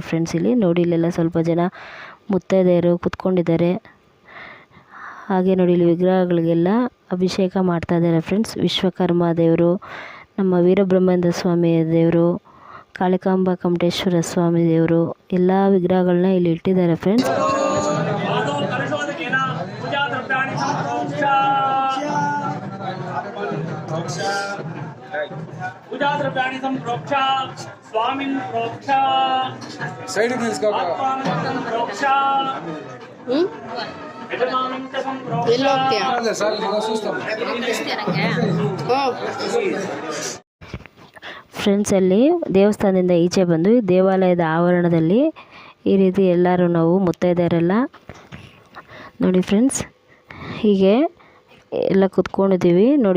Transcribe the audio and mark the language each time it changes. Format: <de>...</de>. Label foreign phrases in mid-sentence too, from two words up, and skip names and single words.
<kn>ಫ್ರೆಂಡ್ಸ್, ಇಲ್ಲಿ ನೋಡಿ, ಇಲ್ಲೆಲ್ಲ ಸ್ವಲ್ಪ ಜನ ಮುತ್ತೈದೆಯರು ಕೂತ್ಕೊಂಡಿದ್ದಾರೆ. ಹಾಗೆ ನೋಡಿ, ಇಲ್ಲಿ ವಿಗ್ರಹಗಳಿಗೆಲ್ಲ ಅಭಿಷೇಕ ಮಾಡ್ತಾ ಇದ್ದಾರೆ. ಫ್ರೆಂಡ್ಸ್, ವಿಶ್ವಕರ್ಮ ದೇವರು, ನಮ್ಮ ವೀರಬ್ರಹ್ಮೇಂದ್ರ ಸ್ವಾಮಿ ದೇವರು, ಕಾಳಿಕಾಂಬಾ ಕಮಟೇಶ್ವರ ಸ್ವಾಮಿ ದೇವರು, ಎಲ್ಲ ವಿಗ್ರಹಗಳನ್ನ ಇಲ್ಲಿ ಇಟ್ಟಿದ್ದಾರೆ. ಫ್ರೆಂಡ್ಸ್,</kn> <sa>पूजा द्रव्याणि संप्रोक्ष स्वामिन् प्रोक्ष सैड में इसका प्रोक्ष यजमानं च संप्रोक्ष अरे साल का सुस्तम</sa> <kn>ಫ್ರೆಂಡ್ಸ್, ಅಲ್ಲಿ ದೇವಸ್ಥಾನದಿಂದ ಈಚೆ ಬಂದು ದೇವಾಲಯದ ಆವರಣದಲ್ಲಿ ಈ ರೀತಿ ಎಲ್ಲರೂ ನಾವು ಮುತ್ತೈದೆಯರೆಲ್ಲ ನೋಡಿ. ಫ್ರೆಂಡ್ಸ್, ಹೀಗೆ ಎಲ್ಲ ಕೂತ್ಕೊಂಡಿದ್ದೀವಿ ನೋಡಿ.</kn>